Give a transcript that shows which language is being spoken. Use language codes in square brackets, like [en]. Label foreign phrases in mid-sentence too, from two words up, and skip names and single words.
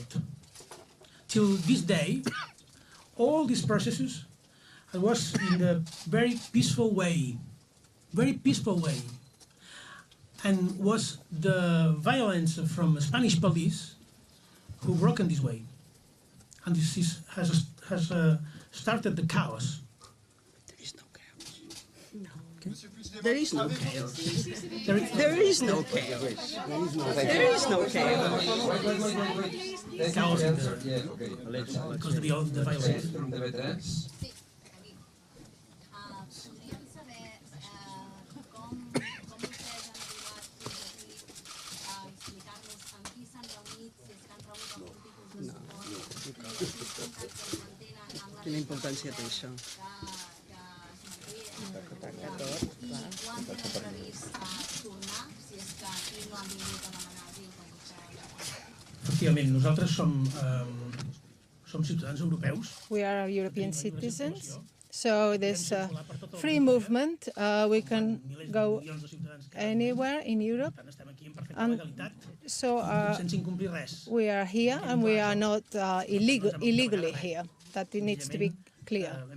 [en] Till this day, all these processes was in a very peaceful way, and was the violence from the Spanish police who broke in this way, and this has started the chaos. There is no chaos. There is no chaos. There is no chaos. Chaos in there, because of the violence. [ca] Quina importància té això? Efectivament, nosaltres som ciutadans europeus. [en] We are European citizens, so there's free movement. We can go anywhere in Europe, and so we are here, and we are not illegally here. That needs to be clear.